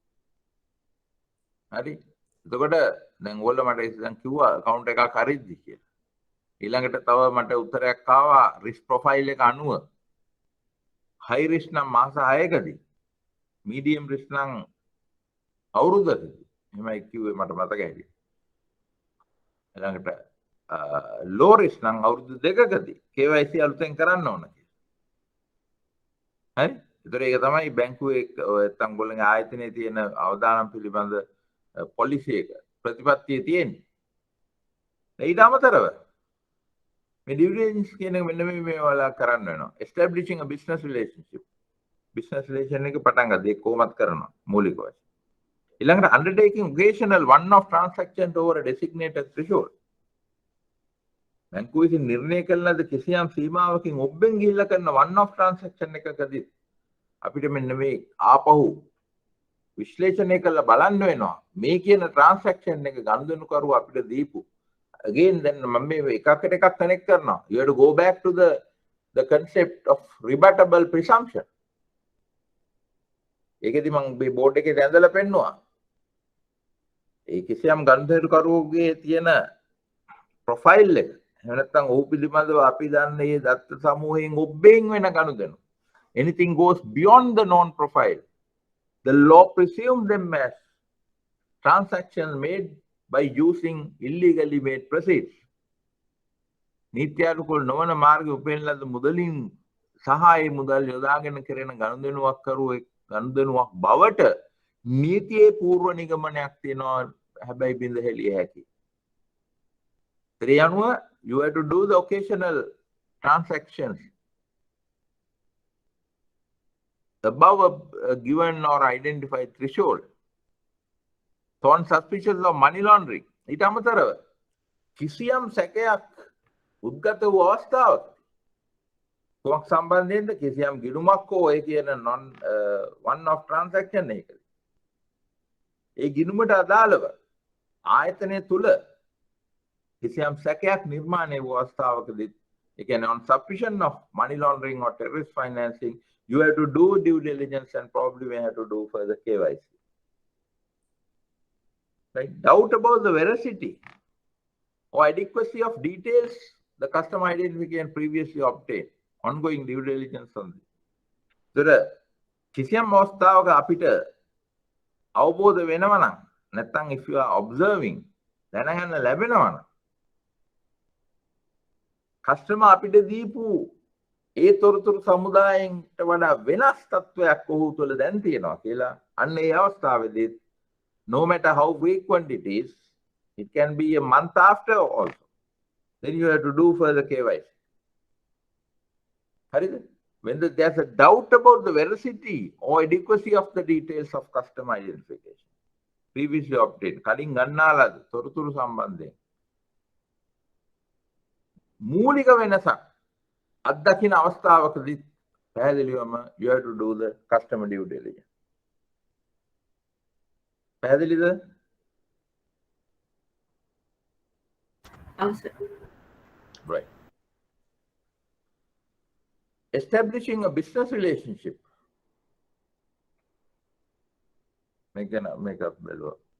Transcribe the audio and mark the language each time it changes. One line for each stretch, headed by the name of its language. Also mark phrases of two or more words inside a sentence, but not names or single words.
Sinhala: හරි එතකොට දැන් ඕගොල්ලෝ මට ඉතින් කිව්වා account එකක් හරිද්දි කියලා ඊළඟට තව මට උත්තරයක් ආවා
English: risk profile
Sinhala: එක අනුව
English: high risk
Sinhala: නම් මාස 6කදී
English: medium risk
Sinhala: නම් අවුරුද්දකදී එහෙමයි කිව්වේ මට මතක හැටියට ඊළඟට
English: low risk
Sinhala: නම් අවුරුදු 2කදී KYC අලුතෙන් කරන්න ඕන කියලා හරි ඒතර ඒක තමයි බැංකුවේ නැත්නම් ගොල්ලන්ගේ ආයතනයේ තියෙන අවදානම් පිළිබඳ පොලිසි එක ප්‍රතිපත්තියේ තියෙන්නේ ඊට අමතරව මේ
English: due diligence
Sinhala: කියන එක මෙන්න මේ වල කරන්න වෙනවා
English: establishing a business relationship business relation
Sinhala: එක පටන් ගන්න ඒක කොහොමද කරනවා මූලික වශයෙන් ඊළඟට
English: undertaking occasional one-off transaction over a designated threshold.
Sinhala: බැංකුව විසින් නිර්ණය කළ ලද කිසියම් සීමාවකින් ඔබෙන් ගිහිල්ලා කරන
English: one-off transaction
Sinhala: එකකදී අපිට මෙන්න මේ ආපහු විශ්ලේෂණය කරලා බලන්න වෙනවා මේ කියන transaction එක ගනුදෙනු කරුවා අපිට දීපු
English: again then
Sinhala: මම මේ එකකට එකක් connect කරනවා
English: you have to go back to the concept of rebuttable presumption
Sinhala: ඒකෙදි මම මේ බෝඩ් එකේ දැඳලා පෙන්නුවා ඒ කිසියම් ගනුදෙනුකරුවෝගේ තියෙන ප්‍රොෆයිල් එක එහෙම නැත්නම් ඔහු පිළිබඳව අපි දන්නේ මේ දත්ත සමූහයෙන් ඔබෙන් වෙන ගනුදෙනු
English: anything goes beyond the known profile the law presumes them as transactions made by using illegally made proceeds
Sinhala: නීත්‍යානුකූල නොවන මාර්ගයේ උපයන ලද මුදලින් සහ ඒ මුදල් යොදාගෙන කරන ගනුදෙනුවක් කරුවෙක් ගනුදෙනුවක් බවට නීතියේ පූර්ව නිගමනයක් තියෙනවා හැබැයි බින්ද හෙළිය හැකි. ඒ අනුව
English: you have to do the occasional transactions above a given or identified threshold. So on suspicious of money laundering
Sinhala: ඊට අමතරව කිසියම් සැකයක් උද්ගත වූ අවස්ථාවක කොක් සම්බන්ධයෙන්ද කිසියම් ගිණුමක් හෝ ඒ
English: කියන non one off transaction
Sinhala: එකකදී ඒ ගිණුමට අදාළව ආයතනය තුල කිසියම් සැකයක් නිර්මාණය වූ අවස්ථාවකදී ඒ කියන්නේ
English: on suspicion of money laundering or terrorist financing you have to do due diligence and probably may have to do further KYC right doubt about the veracity or adequacy of details the customer identification previously obtained ongoing due diligence on this. So,
Sinhala: කිසියම් අවස්ථාවක අපිට අවබෝධ වෙනවා නම් නැත්නම්
English: if you are observing
Sinhala: දැනගන්න ලැබෙනවා නම් කස්ටමර් අපිට දීපු ඒ තොරතුරු සමුදායෙන්ට වඩා වෙනස් තත්වයක් ඔහු තුළ දැන් තියෙනවා කියලා අන්න ඒ අවස්ථාවේදී
English: no matter how frequent it is, it can be a month after also, then you have to do further KYC. When there's a doubt about the veracity or adequacy of the details of customer identification previously obtained,
Sinhala: කලින් ගන්නාලාද තොරතුරු සම්බන්ධයෙන් මූලික වෙනසක් අත්දකින්න අවස්ථාවකදී පැහැදිලිවම
English: you have to do the customer due diligence.
Sinhala: පැහැදිලිද? ඔව් සර්.
English: Right. Establishing a business relationship. Make up below.